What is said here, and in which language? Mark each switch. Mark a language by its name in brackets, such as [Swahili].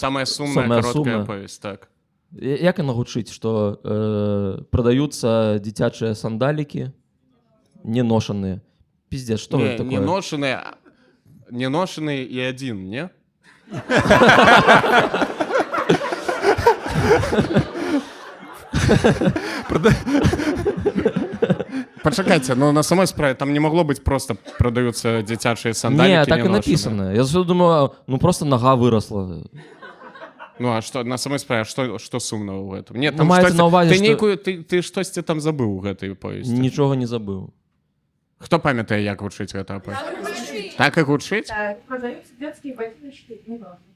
[Belarusian] Самая сумная кароткая аповесць, так. Як яна гучыць, што прадаюцца дзіцячыя сандалікі неношаныя? Пиздец, што гэта такое? Не ношаныя і адзін, не? Пачакайце, но на самой справе там не могло быць просто прадаюцца дзіцячыя сандалікі [Russian] не, так і написано. [Belarusian] Я думаю, ну просто нога выросла. [Russian] Ну, а что, на самой справе, что сумного в этом? Нет, [Belarusian] ну, там маецца на ўвазе, ты штосьці там забыў у гэтай повесці? Нічога не забыў. Хто памятае, як гучыць гэта аповесць? Так і гучыць? [Russian] Так, продаются детские ботиночки, не важно.